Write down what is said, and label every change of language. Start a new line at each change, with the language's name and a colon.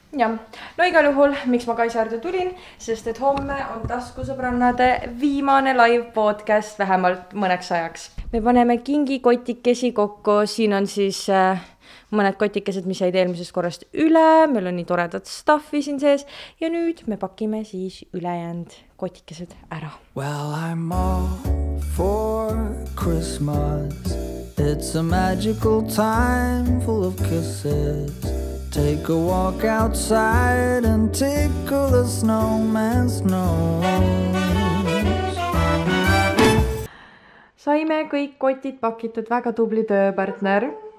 Estonian: Ja, no igal juhul, miks ma Kaisa juurde tulin, sest et homme on taskusõbrannade viimane live podcast vähemalt mõneks ajaks. Me paneme kingikotikesi kokku, siin on siis mõned kotikesed, mis jäid eelmisest korrast üle, meil on nii toredat stuffi siin sees ja nüüd me pakime siis ülejäänud kotikesed ära.
English: Well, I'm all for Christmas. It's a magical time full of kisses. Take a walk outside and tickle the snowman's nose.
Estonian: Saime kõik kotid pakitud, väga tubli tööpartner.